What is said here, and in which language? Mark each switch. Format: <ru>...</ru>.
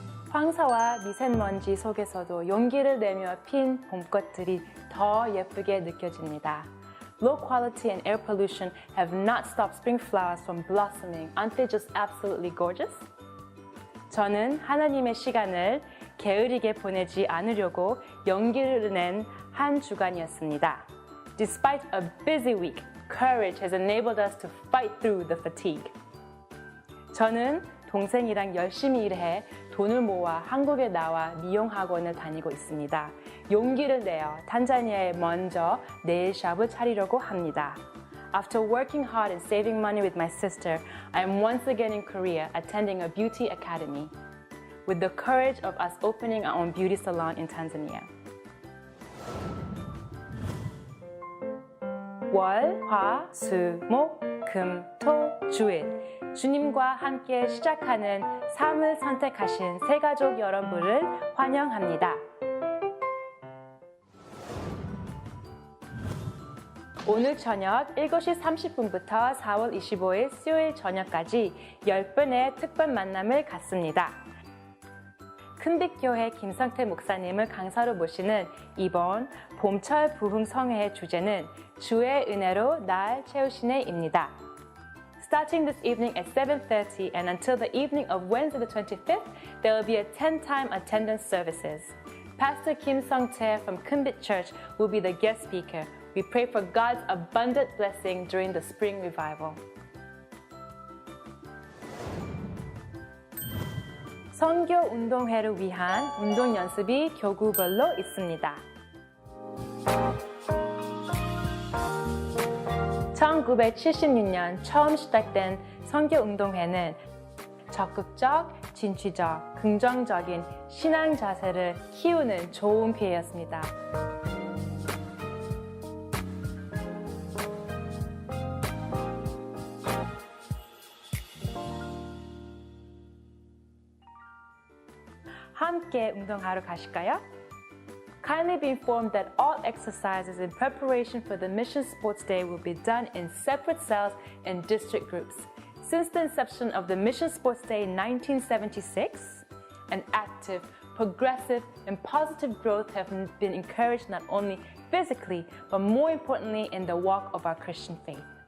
<ko>황사와 미세먼지 속에서도 용기를 내며 핀 봄꽃들이 더 예쁘게 느껴집니다.</ko> <en>Low quality and air pollution have not stopped spring flowers from blossoming. Aren't they just absolutely gorgeous?</en> <ko>저는 하나님의 시간을 게으르게 보내지 않으려고 용기를 낸 한 주간이었습니다.</ko> <en>Despite a busy week, courage has enabled us to fight through the fatigue.</en> <ko>저는 동생이랑 열심히 일해 돈을 모아 한국에 나와 미용학원을 다니고 있습니다. 용기를 내어 탄자니아에 먼저 네일샵을 차리려고 합니다.</ko> <en>After working hard and saving money with my sister, I am once again in Korea attending a beauty academy with the courage of us opening our own beauty salon in Tanzania.</en> <ko>월, 화, 수, 목, 금, 토, 주일 주님과 함께 시작하는 삶을 선택하신 새가족 여러분을 환영합니다. 오늘 저녁 7시 30분부터 4월 25일 수요일 저녁까지 10분의 특별 만남을 갖습니다. 큰빛교회 김성태 목사님을 강사로 모시는 이번 봄철 부흥 성회의 주제는 주의 은혜로 날 채우시네입니다.</ko> <en>Starting this evening at 7:30 and until the evening of Wednesday the 25th, there will be a 10-time attendance services. Pastor Kim Sung-tae from Kumbit Church will be the guest speaker. We pray for God's abundant blessing during the spring revival.</en> <ko>선교 운동회를 위한 운동 연습이 교구별로 있습니다. 1976년 처음 시작된 선교운동회는 적극적, 진취적, 긍정적인 신앙 자세를 키우는 좋은 기회였습니다. 함께 운동하러 가실까요?</ko> <en>Kindly be informed that all exercises in preparation for the Mission Sports Day will be done in separate cells and district groups. Since the inception of the Mission Sports Day in 1976, an active, progressive, and positive growth have been encouraged not only physically, but more importantly in the walk of our Christian faith.</en>